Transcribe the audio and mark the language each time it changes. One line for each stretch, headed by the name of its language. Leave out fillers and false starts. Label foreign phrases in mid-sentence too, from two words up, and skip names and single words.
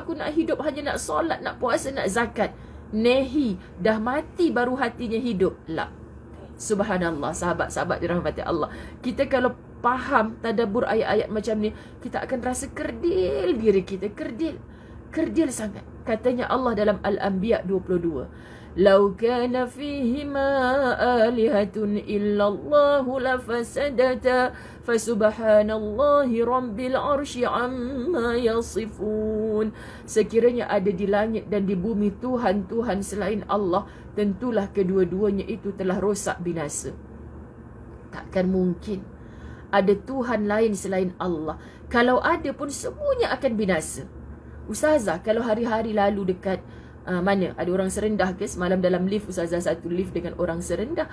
Malay: Aku nak hidup hanya nak solat, nak puasa, nak zakat. Nehi, dah mati baru hatinya hidup. La. Subhanallah, sahabat-sahabat dirahmati Allah. Kita kalau faham tadabbur ayat-ayat macam ni, kita akan rasa kerdil diri kita, kerdil sangat. Katanya Allah dalam Al-Anbiya 22,
Arabic: "لو كان فيهما آلهة إلا الله لفسدتا فسبحان الله رب العرش عما يصفون."
Malay: Sekiranya ada di langit dan di bumi Tuhan-Tuhan selain Allah, tentulah kedua-duanya itu telah rosak binasa. Takkan mungkin ada Tuhan lain selain Allah. Kalau ada pun semuanya akan binasa. Ustazah, kalau hari-hari lalu dekat mana ada orang serendah ke, semalam dalam lift Ustazah satu lift dengan orang serendah.